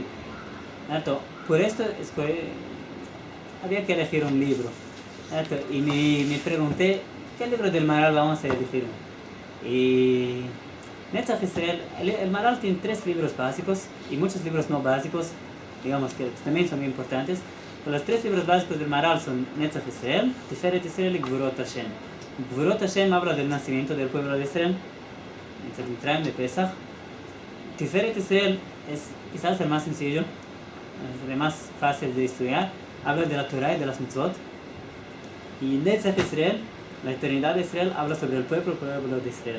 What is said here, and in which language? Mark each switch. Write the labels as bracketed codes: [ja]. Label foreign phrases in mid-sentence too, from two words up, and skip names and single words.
[es] Por esto había que elegir un libro. Y me pregunté, ¿qué libro del Maharal vamos a elegir? Y Netzach Israel, el Maharal tiene 3 libros básicos y muchos libros no básicos, digamos que también son muy importantes. Pero los 3 libros básicos del Maharal son Netzach Israel, Tiferet Israel y Gvurot Hashem. Gvurot Hashem habla del nacimiento del pueblo de Israel, en Mitzrayim de Pesach. Tiferet Israel es quizás el más sencillo, es el más fácil de estudiar, habla de la Torah y de las mitzvot. Y Netzach Israel, la eternidad de Israel, habla sobre el pueblo de Israel.